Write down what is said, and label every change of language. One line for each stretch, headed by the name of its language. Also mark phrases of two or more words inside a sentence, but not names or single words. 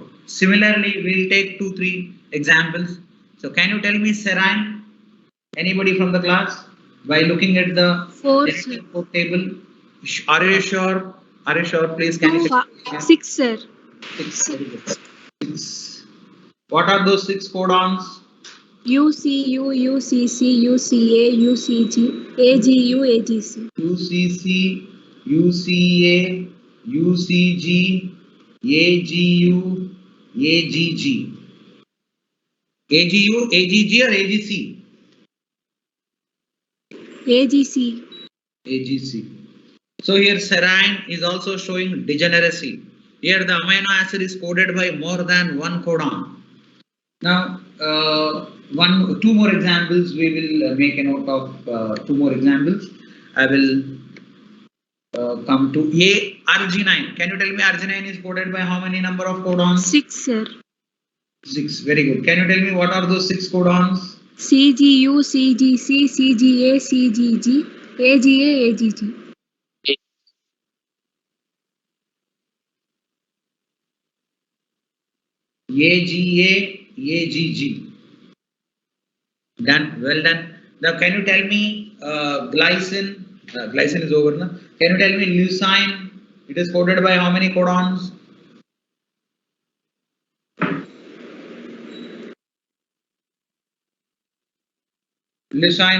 English: Similarly, we'll take 2-3 examples. So can you tell me serine? Anybody from the class? By looking at the genetic code table. Are you sure? Are you sure? Please can you tell? 6, sir. 6. 6. What are those 6 codons? UCU, UCC, UCA, UCG, AGU, AGC. UCC, UCA, UCG, AGU, AGG. AGU, AGG or AGC? AGC. AGC. So here serine is also showing degeneracy. Here the amino acid is coded by more than one codon. Now, 2 more examples. We will make a note of 2 more examples. I will come to arginine. Can you tell me arginine is coded by how many number of codons? 6, sir. 6. Very good. Can you tell me what are those 6 codons? CGU, CGC, CGA, CGG, AGA, AGG. AGA, AGG. Done. Well done. Now, can you tell me glycine? Glycine is over now. Can you tell me leucine? It is coded by how many codons? Leucine.